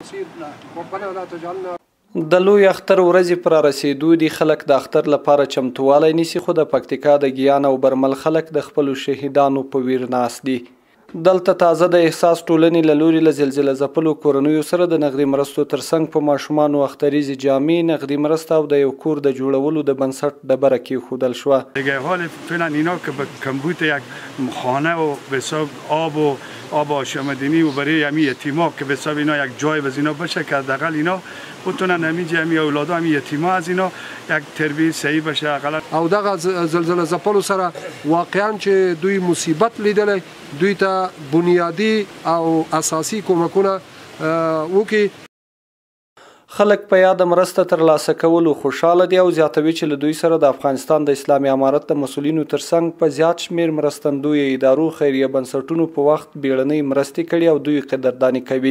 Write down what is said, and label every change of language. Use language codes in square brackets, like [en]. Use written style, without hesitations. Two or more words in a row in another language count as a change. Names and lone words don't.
[ps] د لوی اختر ورځې پر رسیدو دي خلک د اختر لپاره چمتووالی نیسي، خو د پکتیکا د ګیان او برمل خلک د خپلو شهیدانو په ویر ناست دي. دلته تازه د احساس ټولنې له لوري له زلزله ځپلو کورنیو سره د نغدي مرستو ترڅنګ په ماشومانو اختریزې جامې، نغدي مرسته او د یو کور د جوړولو د بنسټ ډبره کېښودل شوه. [fa] دیگه حال فعلا اینا که به کمبود یک خانه و به حساب آب آشامیدنی و برای همین یتیما که به حساب اینا یک جای از اینا باشه که حداقل اینا بتونن همین اولادا همین یتیما از اینا یک تربیت صحیح بشه. حداقل [ps] او دغه زلزله ځپلو سره واقعا چې دوی مصیبت لیدلی، دوی ته بنیادی او اساسي کومکونه وکړي. خلک په یاد مرسته ترلاسه کولو خوشحاله دي او زیاتوي چې له دوی سره د افغانستان د اسلامي امارت د مسؤلینو ترڅنګ په زیات شمیر مرستندویه ادارو خیریه بنسټونو په وخت بیړنۍ مرستې کړي او دوی قدرداني کوي.